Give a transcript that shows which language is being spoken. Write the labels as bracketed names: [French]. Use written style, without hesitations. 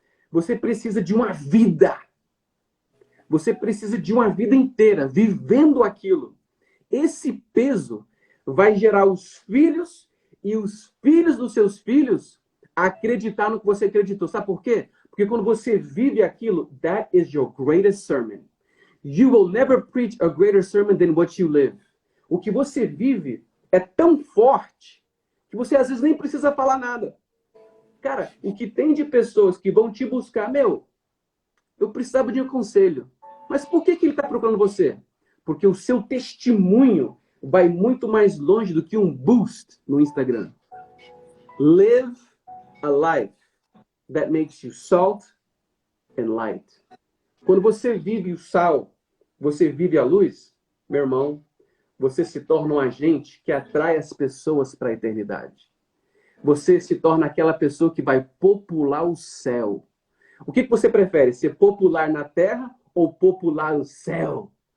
[Portuguese] Você precisa de uma vida. Você precisa de uma vida inteira, vivendo aquilo. Esse peso vai gerar os filhos e os filhos dos seus filhos acreditar no que você acreditou. Sabe por quê? Porque quando você vive aquilo, [English] that is your greatest sermon. You will never preach a greater sermon than what you live. [Portuguese] O que você vive é tão forte que você às vezes nem precisa falar nada. Cara, o que tem de pessoas que vão te buscar, eu precisava de um conselho. Mas por que ele está procurando você? Porque o seu testemunho vai muito mais longe do que um boost no Instagram. [English] Live a life that makes you salt and light. [Portuguese] Quando você vive o sal, você vive a luz, meu irmão, você se torna um agente que atrai as pessoas para a eternidade. Você se torna aquela pessoa que vai popular o céu. O que você prefere? Ser popular na terra ou popular no céu?